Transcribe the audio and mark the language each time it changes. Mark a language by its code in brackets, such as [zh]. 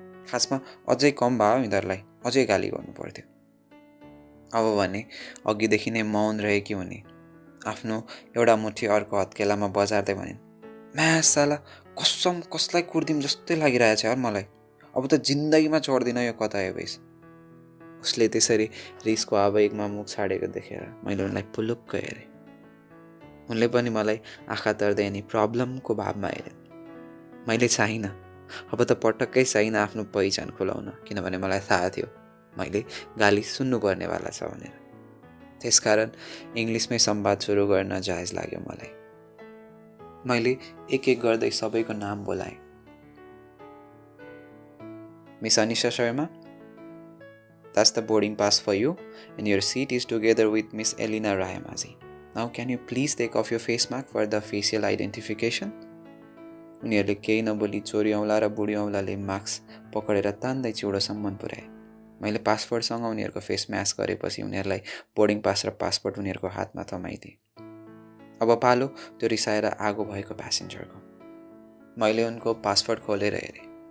[ne] खासमा अझै कम भयो यिनीहरूलाई, अझै गाली गर्नु पर्थ्यो। अब भने अघिदेखि नै मौन रहेकी हुने आफ्नो एउटा मुठी अर्को हत्केलामा बजार्दै भनिन्, म्या साला कसम कसलाई कुर्दिम जस्तै लागिरहेछ यार मलाई। अब त जिन्दगीमा चढ्दिन यो कता एभेस। उसले त्यसरी रिसको आवेगमा मुख छाडेको देखेर मैले उनलाई पुलुक्क हेरेँ। उनले पनि मलाई आँखा तर्दै अनि प्रब्लमको भावमा हेरिन्। मैले चाहिनँ, अब त पटक्कै चाहिनँ आफ्नो पहिचान खुलाउन, किनभने मलाई थाहा थियो मैले गाली सुन्नुपर्नेवाला छ भनेर। त्यसकारण इङ्ग्लिसमै संवाद सुरु गर्न जायज लाग्यो मलाई। मैले एक एक गर्दै सबैको नाम बोलाएँ। [en] Miss Anisha Sharma, that's the boarding pass for you and your seat is together with Miss Elena Rayamazi. Now can you please take off your face mask for the facial identification? [ne] उनीहरूले केही नबोली चोरी औँला र बुढी औँलाले मास्क पकडेर तान्दै चिउडोसम्म पुर्याए। मैले पासपोर्टसँग उनीहरूको फेस मास्क गरेपछि उनीहरूलाई बोर्डिङ पास र पासपोर्ट उनीहरूको हातमा थमाइदिएँ। अब पालो त्यो रिसाएर आगो भएको प्यासेन्जरको। मैले उनको पासपोर्ट खोलेर हेरेँ।